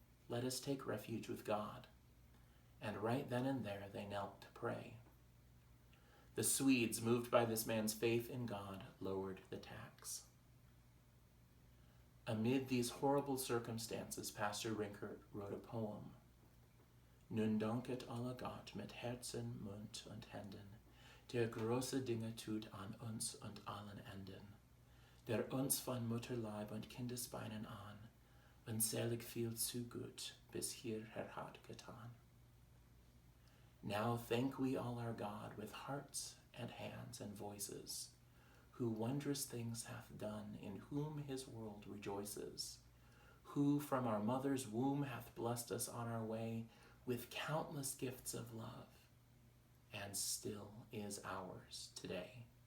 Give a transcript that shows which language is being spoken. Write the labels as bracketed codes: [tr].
[en] Let us take refuge with God." And right then and there they knelt to pray. The Swedes, moved by this man's faith in God, lowered the tax. Amid these horrible circumstances, Pastor Rinkart wrote a poem. [de] Nun danket alle Gott mit Herzen, Mund und Händen, der große Dinge tut an uns und allen Enden, der uns von Mutterleib und Kindesbeinen an, unselig viel zu gut, bis hierher hat getan. [en] Now thank we all our God with hearts and hands and voices, who wondrous things hath done, in whom his world rejoices, who from our mother's womb hath blessed us on our way with countless gifts of love, and still is ours today.